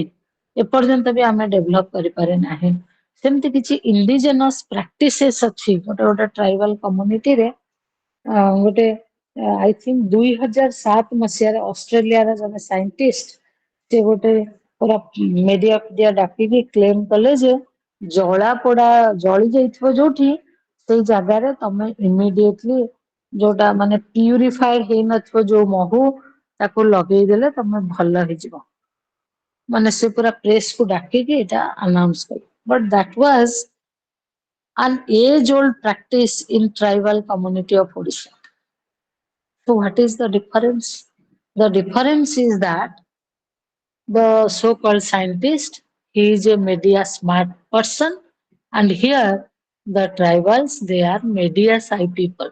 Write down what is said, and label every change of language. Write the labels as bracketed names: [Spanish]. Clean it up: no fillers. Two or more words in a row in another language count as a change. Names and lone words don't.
[Odia] ଏପର୍ଯ୍ୟନ୍ତ ବି ଆମେ ଡେଭଲପ କରିପାରେ ନାହିଁ। ସେମିତି କିଛି [English] indigenous practices [Odia] ଅଛି ଗୋଟେ ଗୋଟେ [English] tribal communityରେ [Odia] ଗୋଟେ [English] I think [Odia] 2007 ମସିହାରେ ଅଷ୍ଟ୍ରେଲିଆର ଜଣେ ସାଇଣ୍ଟିଷ୍ଟ ସେ ଗୋଟେ ପୁରା ମିଡିଆ ଡାକିକି କ୍ଲେମ କଲେ ଯେ ଜଳା ପୋଡା ଜଳି ଯାଇଥିବ ଯୋଉଠି ସେଇ ଜାଗାରେ ତମେ ଇମିଡିଏଟଲି ଯୋଉଟା ମାନେ ପ୍ୟୁରିଫାଏଡ ହେଇନଥିବ ଯୋଉ ମହୁ ତାକୁ ଲଗେଇଦେଲେ ତମେ ଭଲ ହେଇଯିବ। ମାନେ ସେ ପୁରା ପ୍ରେସକୁ ଡାକିକି ଏଇଟା ଆନାଉନ୍ସ କଲେ। [English] but that was an age-old practice in tribal community of Odisha. So what is the difference? The difference is that the so-called scientist, he is a media smart person, and here the tribals, they are media shy people.